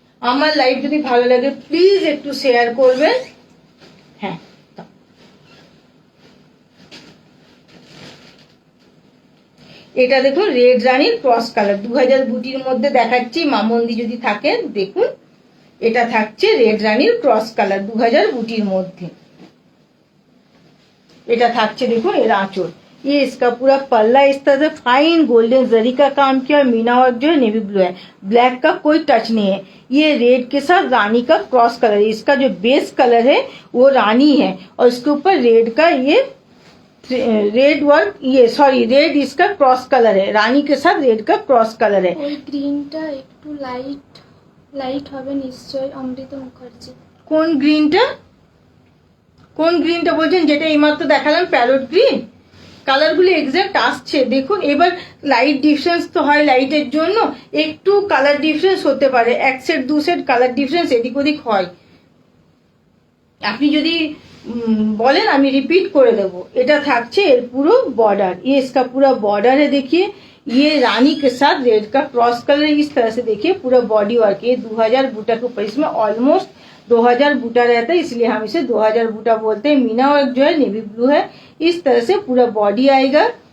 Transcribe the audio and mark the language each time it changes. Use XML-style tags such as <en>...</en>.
<bn>আমার লাইভ যদি ভালো লাগে প্লিজ একটু শেয়ার করবেন। হ্যাঁ এটা দেখুন রেড রানীর ক্রস কালার 2000 বুটির মধ্যে দেখাচ্ছি, মামন্দি যদি থাকেন দেখুন, এটা থাকছে রেড রানীর ক্রস কালার 2000 বুটির মধ্যে। এটা থাকছে দেখুন এর</bn> <hi>आंचल, ये इसका पूरा पल्ला इस तरह से फाइन गोल्डन जरी का काम किया, मीना वर्क जो है नेवी ब्लू है, ब्लैक का कोई टच नहीं है। ये रेड के साथ रानी का क्रॉस कलर है, इसका जो बेस कलर है वो रानी है, और इसके ऊपर रेड का ये रेड वर्क, ये सॉरी रेड इसका क्रॉस कलर है, रानी के साथ रेड का क्रॉस कलर है।</hi> <bn>ওই গ্রিনটা একটু লাইট হবে নিশ্চয়, অমৃত মুখার্জি। কোন গ্রিনটা, কোন গ্রিনটা বলছেন? যেটা এইমাত্র দেখালাম প্যারট গ্রিন, কালারগুলো এক্সাক্ট আসছে দেখুন। এবার লাইট ডিফারেন্স তো হয়, লাইটের জন্য একটু কালার ডিফারেন্স হতে পারে, এক সেট দু সেট কালার ডিফারেন্স এদিক ওদিক হয়। আপনি যদি बोलें আমি रिपीट করে দেব। এটা থাকছে এর পুরো</bn> <hi>बॉर्डर, ये इसका पूरा बॉर्डर है, देखिए ये रानी के साथ रेड का क्रॉस कलर इस तरह से, देखिए पूरा बॉडी वर्क, ये 2000 बूटा के ऊपर, इसमें ऑलमोस्ट 2000 बूटा रहता है, इसलिए हम इसे 2000 बूटा बोलते हैं। मीना वर्क जो है नेवी ब्लू है, इस तरह से पूरा बॉडी आएगा।</hi>